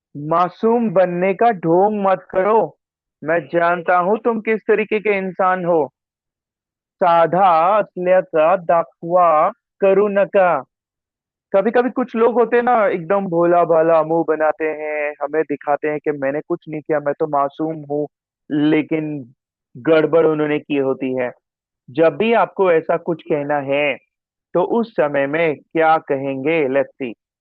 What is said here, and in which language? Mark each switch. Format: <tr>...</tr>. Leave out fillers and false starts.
<hi>मासूम बनने का ढोंग मत करो। मैं जानता हूं तुम किस तरीके के इंसान हो।</hi> <mr>साधा असल्याचा दाखवा करू नका।</mr> <hi>कभी कभी कुछ लोग होते हैं ना, एकदम भोला भाला मुंह बनाते हैं, हमें दिखाते हैं कि मैंने कुछ नहीं किया, मैं तो मासूम हूँ। लेकिन गड़बड़ उन्होंने की होती है। जब भी आपको ऐसा कुछ कहना है तो उस समय में क्या कहेंगे,</hi> <en>Let's see.</en>